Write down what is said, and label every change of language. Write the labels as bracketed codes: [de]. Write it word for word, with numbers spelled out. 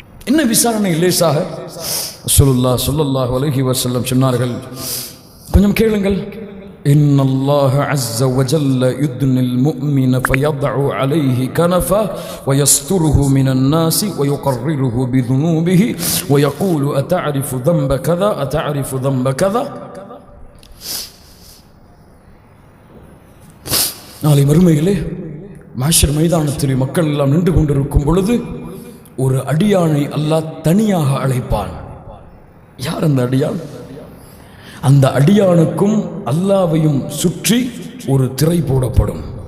[ta] என்ன விசாரணை லேசாக? ரசூலுல்லாஹ் ஸல்லல்லாஹு அலைஹி வஸல்லம் சொன்னார்கள், கொஞ்சம் கேளுங்கள். [ar] إن الله عز وجل يدني المؤمن فيضع عليه كنفه ويستره من الناس ويقرره بذنوبه ويقول أتعرف ذنب كذا أتعرف ذنب كذا. [ta] நாளை மறுமையிலே மஹ்ஷர் மைதானத்திலே மக்கள் எல்லாம் நின்று கொண்டிருக்கும் பொழுது ஒரு அடியானை அல்லாஹ் தனியாக அழைப்பான். யார் அந்த அடியான்? அந்த அடியானுக்கும் அல்லாஹ்வையும் சுற்றி ஒரு திரை போடப்படும்.